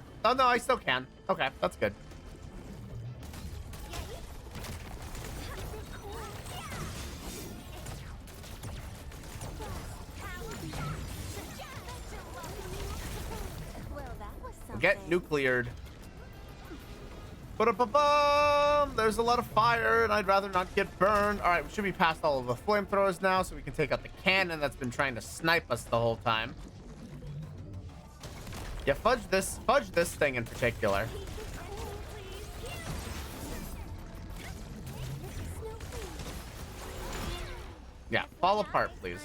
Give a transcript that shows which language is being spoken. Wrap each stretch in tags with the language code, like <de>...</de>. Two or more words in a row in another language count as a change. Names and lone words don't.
<en>Oh no, I still can. Okay, that's good. Well, that was something. Get nucleared. Ba-da-ba-bum! There's a lot of fire, and I'd rather not get burned. All right, we should be past all of the flamethrowers now, so we can take out the cannon that's been trying to snipe us the whole time. Yeah, fudge this thing in particular. Yeah, fall apart, please.</en>